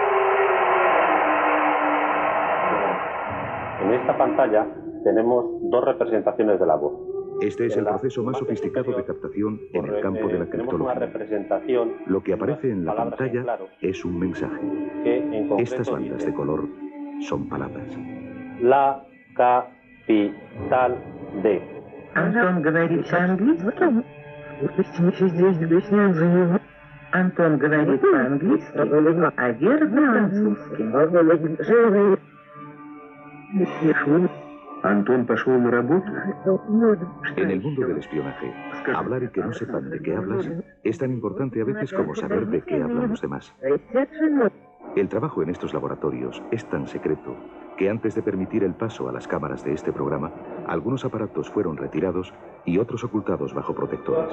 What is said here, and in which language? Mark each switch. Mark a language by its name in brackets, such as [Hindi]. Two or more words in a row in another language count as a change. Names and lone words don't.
[Spanish] En esta pantalla tenemos 2 representaciones de la voz. Este es el proceso más sofisticado de captación en el campo de la criptología. Lo que aparece en la pantalla es un mensaje. Estas bandas de color son palabras. La capital de. [Russian] Антон говорит по-английски. Антон говорит по-английски, а Вера по-французски. Антон пошел на работу. [Spanish] En el mundo del espionaje, hablar y que no sepan de qué hablas es tan importante a veces como saber de qué hablan los demás. El trabajo en estos laboratorios es tan secreto que antes de permitir el paso a las cámaras de este programa, algunos aparatos fueron retirados y otros ocultados bajo protectores.